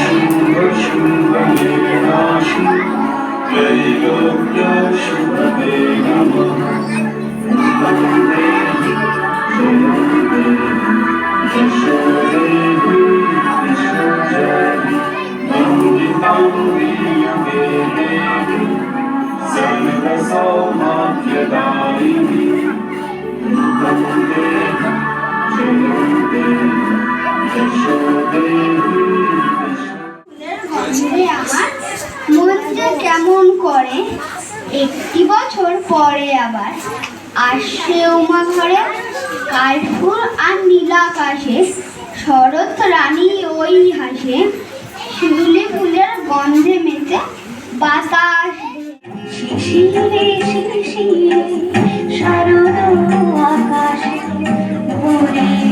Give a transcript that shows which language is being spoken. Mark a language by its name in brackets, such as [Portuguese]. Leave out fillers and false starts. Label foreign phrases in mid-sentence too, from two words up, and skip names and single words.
[Sanskrit] शुभशुभनिर्नाशिनी त्रैलोक्यशुभदे नमः रूपं देहि जयं देहि यशो देहि दिशो जयति वन्दितां युगे देवी सर्वसौभाग्यदायिनी रूपं देहि जयं देहि यशो देहि [Bangla] গন্ধে আমার মন যে কেমন করে, একটি বছর পরে আবার আসছে উমা ঘরে। কাশফুল আর নীলাকাশে শরৎ রানী ওই হাসে, শিউলি ফুলের গন্ধে মেতে বাতাস শিশিরে শিশিরে শারদ আকাশে ভোরে